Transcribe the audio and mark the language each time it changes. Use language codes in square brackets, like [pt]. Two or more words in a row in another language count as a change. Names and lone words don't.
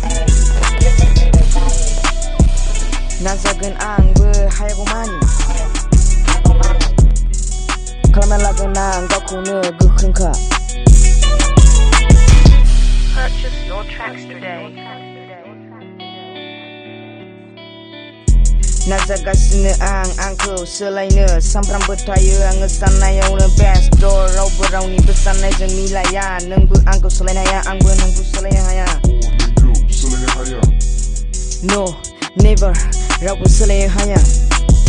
[brx] नाजागोन आंबो हायागौमानि खालामना लागोन आं गावखौनो गोख्रोंखा [en] Purchase your tracks today. [brx] नाजागासिनो आंखौ सोलायनो सामफ्रामबो थायो आङो साननायावनो [en] best door [brx] रावबो रावनिबो साननायजों मिलाया नोंबो आंखौ सोलायनो हाया आंबो नोंखौ सोलायनो हाया [en] No never [brx] रावबो सोलायनो हाया